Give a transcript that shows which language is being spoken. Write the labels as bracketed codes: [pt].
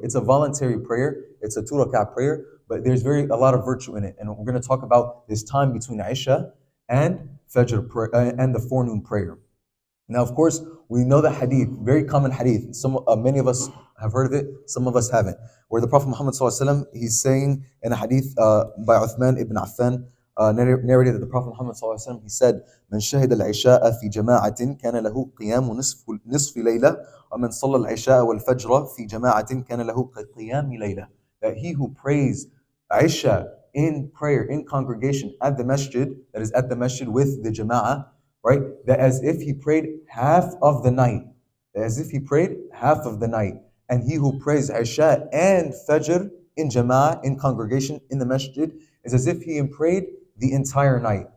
[en] It's a voluntary prayer. It's a 2 rak'ah prayer, but there's a lot of virtue in it. And we're going to talk about this time between Isha and Fajr prayer, and the forenoon prayer. Now, of course, we know the hadith, very common hadith. Many of us have heard of it, some of us haven't. Where the Prophet Muhammad ﷺ, he's saying in a hadith by Uthman ibn Affan, narrated that the Prophet Muhammad ﷺ, he said, [ar] "من شهد العشاء في جماعة كان له قيام نصف ليلة ومن صلى العشاء والفجر في جماعة كان له قيام ليلة." [en] That he who prays Isha in prayer, in congregation at the masjid, that is at the masjid with the jama'ah, right? That as if he prayed half of the night. As if he prayed half of the night. And he who prays Isha and Fajr in Jama'ah, in congregation, in the masjid, is as if he prayed the entire night.